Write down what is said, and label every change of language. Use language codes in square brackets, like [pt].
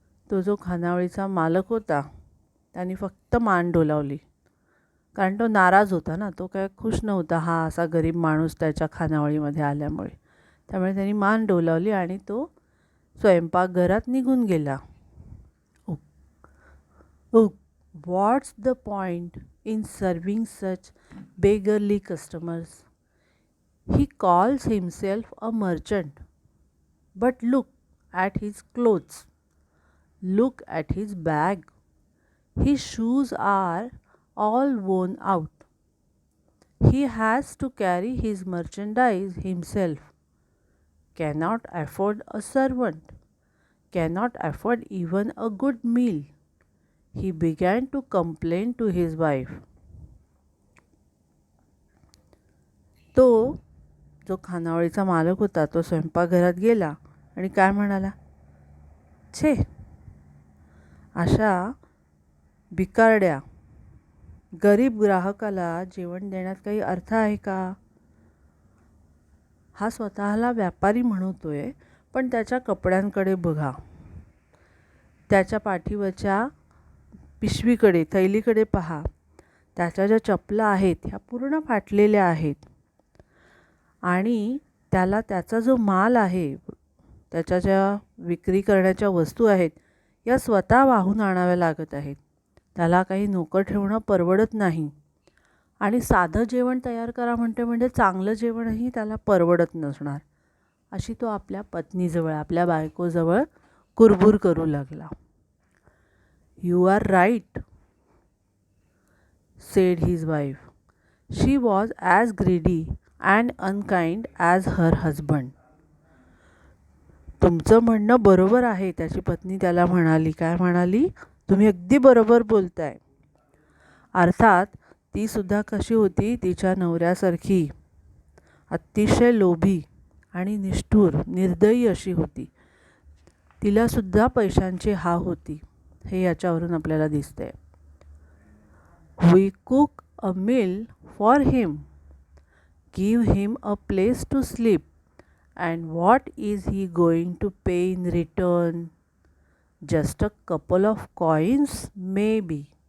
[mr] तो जो खानावळीचा मालक होता त्याने फक्त मान डोलावली, कारण तो नाराज होता ना. तो काय खुश नव्हता हा असा गरीब माणूस त्याच्या खानावळीमध्ये आल्यामुळे. त्यामुळे त्यांनी मान डोलावली आणि तो स्वयंपाकघरात निघून गेला. [en] What's the point in serving such beggarly customers? He calls himself a merchant. But look at his clothes. Look at his bag. His shoes are all worn out. He has to carry his merchandise himself. Cannot afford a servant. Cannot afford even a good meal. he began to complain to his wife. [mr] तो जो खानावळीचा मालक होता तो स्वयंपाकघरात गेला आणि काय म्हणाला, छे, अशा बिकारड्या गरीब ग्राहकाला जेवण देण्यात काही अर्थ आहे का? हा स्वतःला व्यापारी म्हणतोय, पण त्याच्या कपड्यांकडे बघा, त्याच्या पाठीवरच्या पिशवीकडे, थैलीकडे पहा. त्याच्या ज्या चपला आहेत ह्या पूर्ण फाटलेल्या आहेत आणि त्याला त्याचा जो माल आहे, त्याच्या ज्या विक्री करण्याच्या वस्तू आहेत या स्वतः वाहून आणाव्या लागत आहेत. त्याला काही नोकर ठेवणं परवडत नाही आणि साधं जेवण तयार करा म्हणजे चांगलं जेवणही त्याला परवडत नसणार. अशी तो आपल्या पत्नीजवळ, आपल्या बायकोजवळ कुरबुर करू लागला. [en] "You are right," said his wife. She was as greedy and unkind as her husband. [mr] तुमचं म्हणणं बरोबर आहे, त्याची पत्नी त्याला म्हणाली. काय म्हणाली? तुम्ही अगदी बरोबर बोलताय. अर्थात ती सुद्धा कशी होती? तिच्या नवऱ्यासारखी अतिशय लोभी आणि निष्ठुर, निर्दयी अशी होती. तिलासुद्धा पैशांची हाव होती, हे याच्यावरून आपल्याला दिसतंय. [en] "We cook a meal for him, give him a place to sleep, and what is he going to pay in return? Just a couple of coins, maybe.